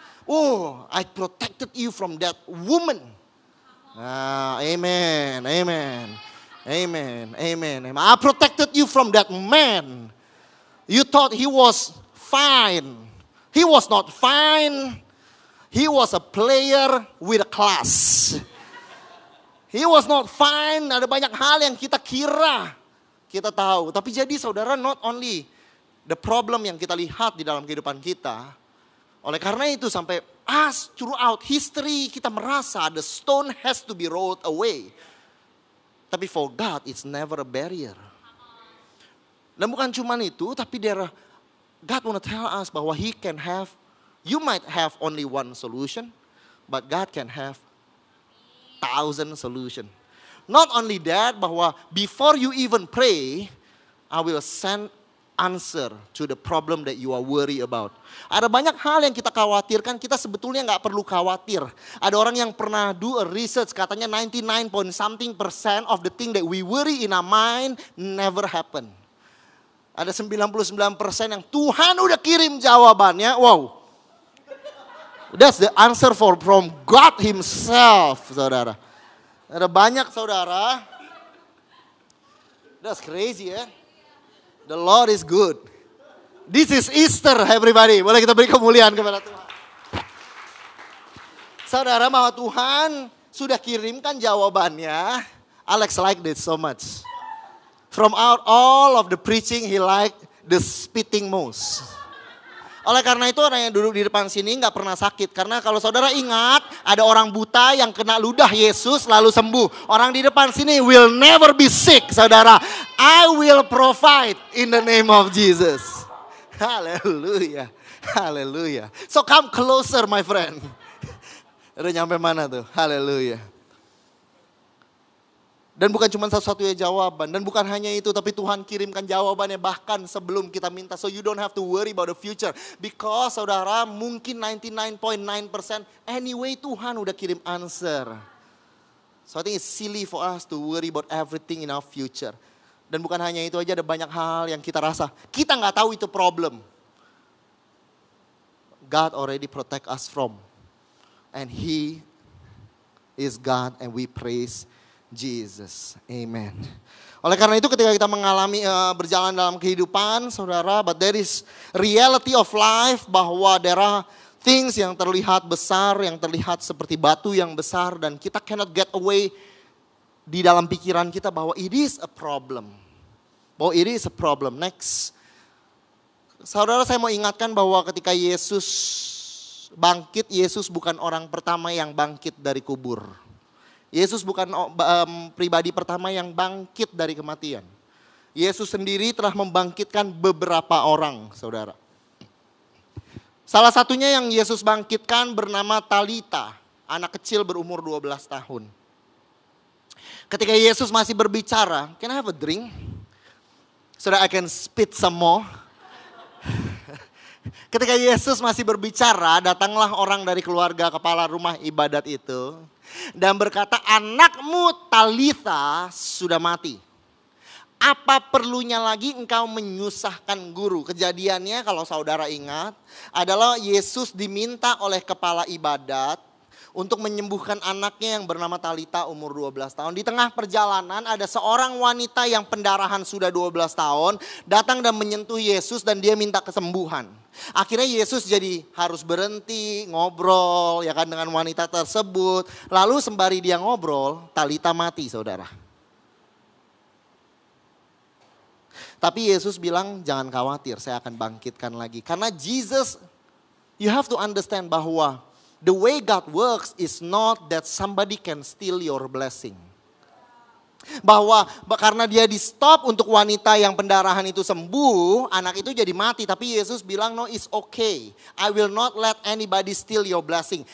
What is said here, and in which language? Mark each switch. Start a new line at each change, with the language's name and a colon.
English: Oh, I protected you from that woman. Amen, amen, amen, amen. I protected you from that man. You thought he was fine. He was not fine. He was a player with a class. He was not fine.
Indonesian: Ada banyak hal yang kita kira kita tahu. Tapi jadi saudara,
English: not only the problem
Indonesian: yang kita lihat di dalam kehidupan kita. Oleh karena itu sampai
English: throughout history
Indonesian: kita merasa
English: the stone has to be rolled away. Tapi for God it's never a barrier.
Indonesian: Dan bukan cuma itu, tapi
English: God want to tell us bahwa you might have only one solution, but God can have 1,000 solution. Not only that, bahwa before you even pray, I will send answer to the problem that you are worried about.
Indonesian: Ada banyak hal yang kita khawatirkan, kita sebetulnya gak perlu khawatir. Ada orang yang pernah
English: do a research, katanya 99% of the thing that we worry in our mind never happen.
Indonesian: Ada 99% yang Tuhan udah kirim jawabannya. Wow.
English: That's the answer from God himself, saudara.
Indonesian: Ada banyak saudara.
English: That's crazy ya. The Lord is good. This is Easter, everybody.
Indonesian: Boleh kita beri kemuliaan kepada Tuhan. Saudara, bahwa Tuhan sudah kirimkan jawabannya.
English: Alex like this so much. From all of the preaching, he like the spitting most.
Indonesian: Oleh karena itu orang yang duduk di depan sini gak pernah sakit. Karena kalau saudara ingat, ada orang buta yang kena ludah Yesus lalu sembuh. Orang di depan sini
English: will never be sick,
Indonesian: saudara.
English: I will provide in the name of Jesus. Haleluya, haleluya. So come closer my friend.
Indonesian: Udah nyampe mana tuh? Haleluya. Dan bukan cuma satu-satunya jawaban. Dan bukan hanya itu, tapi Tuhan kirimkan jawabannya bahkan sebelum kita minta.
English: So you don't have to worry about the future.
Indonesian: Because saudara, mungkin 99.9% anyway Tuhan udah kirim answer.
English: So I think it's silly for us to worry about everything in our future.
Indonesian: Dan bukan hanya itu aja, ada banyak hal yang kita rasa. Kita gak tahu itu problem.
English: God already protect us from. And He is God and we praise Jesus. Amen.
Indonesian: Oleh karena itu ketika kita mengalami berjalan dalam kehidupan, saudara,
English: but there is reality of life
Indonesian: bahwa
English: there are things
Indonesian: yang terlihat besar, yang terlihat seperti batu yang besar dan kita
English: cannot get away
Indonesian: di dalam pikiran kita bahwa
English: it is a problem.
Indonesian: Bahwa it is a problem. Next. Saudara, saya mau ingatkan bahwa ketika Yesus bangkit, Yesus bukan orang pertama yang bangkit dari kubur. Yesus bukan pribadi pertama yang bangkit dari kematian. Yesus sendiri telah membangkitkan beberapa orang, saudara. Salah satunya yang Yesus bangkitkan bernama Talita, anak kecil berumur 12 tahun. Ketika Yesus masih berbicara,
English: can I have a drink? So that I can spit some more.
Indonesian: Ketika Yesus masih berbicara, datanglah orang dari keluarga kepala rumah ibadat itu. Dan berkata, anakmu Talitha sudah mati. Apa perlunya lagi engkau menyusahkan guru? Kejadiannya kalau saudara ingat adalah Yesus diminta oleh kepala ibadat untuk menyembuhkan anaknya yang bernama Talita umur 12 tahun. Di tengah perjalanan ada seorang wanita yang pendarahan sudah 12 tahun datang dan menyentuh Yesus dan dia minta kesembuhan. Akhirnya Yesus jadi harus berhenti ngobrol ya kan dengan wanita tersebut. Lalu sembari dia ngobrol, Talita mati saudara. Tapi Yesus bilang jangan khawatir, saya akan bangkitkan lagi.
English: Karena Jesus, you have to understand bahwa the way God works is not that somebody can steal your blessing.
Indonesian: Bahwa karena dia di stop untuk wanita yang pendarahan itu sembuh, anak itu jadi mati. Tapi Yesus bilang
English: no, it's okay. I will not let anybody steal your blessing.